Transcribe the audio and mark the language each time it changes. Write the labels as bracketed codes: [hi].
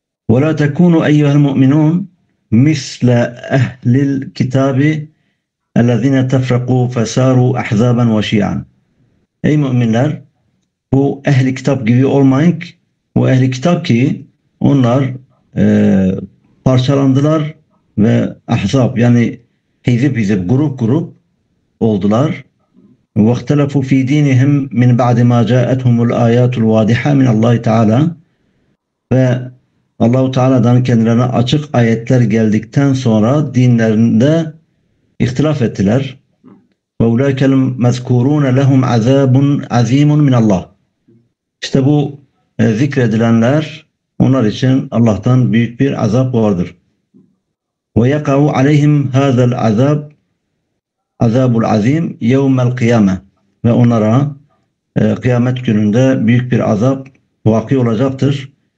[ar] وَلَا تَكُونُوا اَيُّهَا الْمُؤْمِنُونَ مِثْلَ اَهْلِ الْكِتَابِ اَلَّذِينَ تَفْرَقُوا فَسَارُوا اَحْزَابًا وَشِيعًا. [tr] Ey müminler, bu ehli kitap gibi olmayın ki, o ehli kitap ki onlar parçalandılar ve ahzab yani hizip grup oldular. [ar] وَاخْتَلَفُوا فِي دِينِهِمْ مِنْ بَعْدِ مَا جَاءَتْهُمُ الْآيَاتُ الْوَاضِحَةُ مِنَ اللّٰهِ تَعَالَى [tr] ve Allah-u Teala'dan kendilerine açık ayetler geldikten sonra dinlerinde ihtilaf ettiler. [ar] وَاُولَٰئِكَ الْمَذْكُورُونَ لَهُمْ عَذَابٌ عَظِيمٌ مِنَ اللّٰهِ. [tr] İşte bu zikredilenler onlar için Allah'tan büyük bir azap vardır. [ar] وَيَقَعُ عَلَيْهِمْ هَذَا الْعَذَابُ [tr] azabul azim yevmel kıyame ve onlara kıyamet gününde büyük bir azap vaki olacaktır.